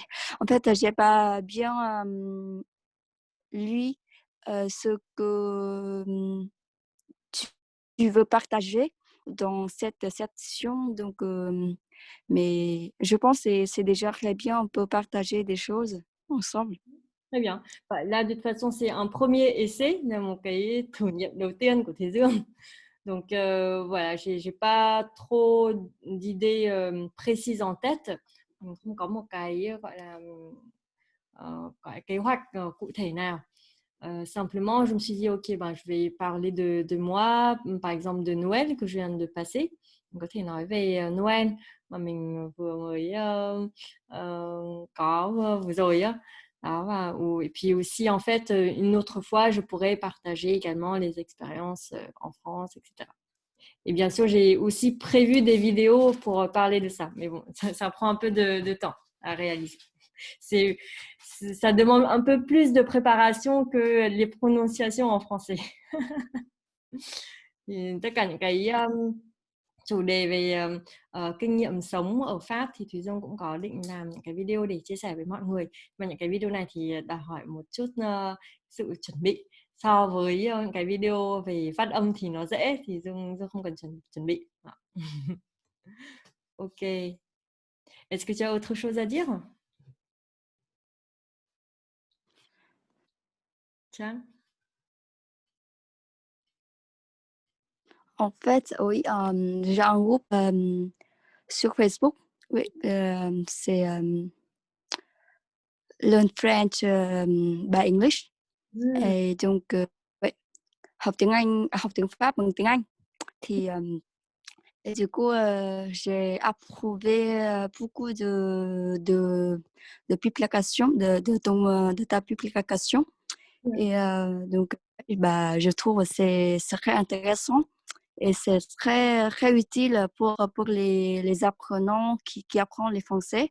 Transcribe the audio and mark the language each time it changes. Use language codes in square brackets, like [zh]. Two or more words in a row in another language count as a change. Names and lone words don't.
[fr] En fait, j'ai pas bien lu ce que tu veux partager dans cette session. Donc, mais je pense que c'est déjà très bien. On peut partager des choses ensemble. Très bien. Bah, là, de toute façon, c'est un premier essai de mon cahier [vi] thử nghiệm đầu tiên của Thế Dương. [fr] Donc, voilà, j'ai pas trop d'idées précises en tête. [vi] Mình không có một cái gọi là cái kế hoạch cụ thể nào. [fr] Simplement, je me suis dit, OK, ben, je vais parler de moi, par exemple de Noël que je viens de passer. [vi] On có thể nói về Noël mà mình vừa mới có vừa rồi á. Đó, [fr] et puis aussi, en fait, une autre fois, je pourrais partager également les expériences en France, etc. Et bien sûr, j'ai aussi prévu des vidéos pour parler de ça. Mais bon, ça prend un peu de temps à réaliser. Ça demande un peu plus de préparation que les prononciations en français. [vi] Tất cả những cái chủ đề về kinh nghiệm sống ở Pháp thì Thùy Dương cũng có định làm những cái video để chia sẻ với mọi người. Và những cái video này thì đòi hỏi một chút sự chuẩn bị. So với những cái video về phát âm thì nó dễ, thì Dương không cần chuẩn bị. Ok. [fr] Est-ce que tu as autre chose à dire? Tiens. En fait, oui, j'ai un groupe sur Facebook. Oui, c'est Learn French by English. Et donc, ouais, [vi] học tiếng Pháp bằng tiếng Anh. Thì [fr] Et du coup, j'ai approuvé beaucoup de publications, de ta publication. Ouais. Et donc, bah, je trouve que c'est très intéressant et c'est très utile pour les apprenants qui apprennent les français.